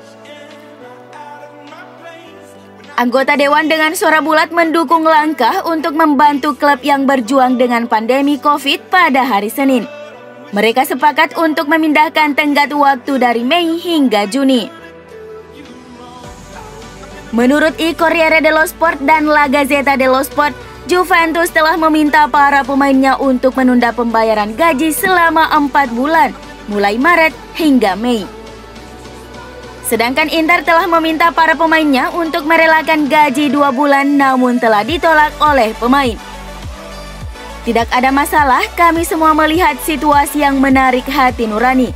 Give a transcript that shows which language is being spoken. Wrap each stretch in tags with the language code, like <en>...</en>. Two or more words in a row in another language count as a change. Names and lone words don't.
<id>Anggota Dewan dengan suara bulat mendukung langkah untuk membantu klub yang berjuang dengan pandemi COVID pada hari Senin. Mereka sepakat untuk memindahkan tenggat waktu dari Mei hingga Juni. Menurut Il Corriere dello Sport dan La Gazzetta dello Sport, Juventus telah meminta para pemainnya untuk menunda pembayaran gaji selama 4 bulan, mulai Maret hingga Mei. Sedangkan Inter telah meminta para pemainnya untuk merelakan gaji 2 bulan namun telah ditolak oleh pemain. Tidak ada masalah, kami semua melihat situasi yang menarik hati nurani.</id>